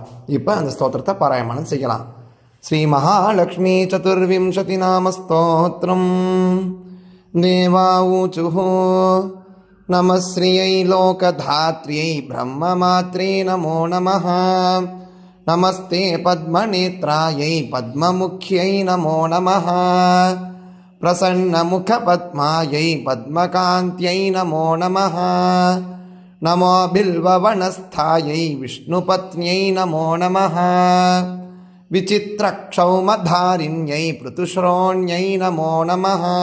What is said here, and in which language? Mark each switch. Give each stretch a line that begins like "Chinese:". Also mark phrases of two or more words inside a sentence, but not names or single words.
Tamil: இப்போ அந்த ஸ்தோத்திரத்தை பாராயணம் செய்யலாம். ஸ்ரீ மகாலட்சுமி சதுர்விம்சதி நாமஸ்தோத்திரம்.
Sanskrit: देवा ऊचुः नमः श्रियै लोकधात्र्यै ब्रह्ममात्रे नमो नमः. नमस्ते पद्मनेत्रायै पद्ममुख्यै नमो नमः. प्रसन्नमुखपद्मायै पद्मकान्त्यै नमो नमः. नमो बिल्ववनस्थायै विष्णुपत्न्यै नमो नमः. विचित्रक्षौमधारिण्यै पृथुश्रोण्यै नमो नमः.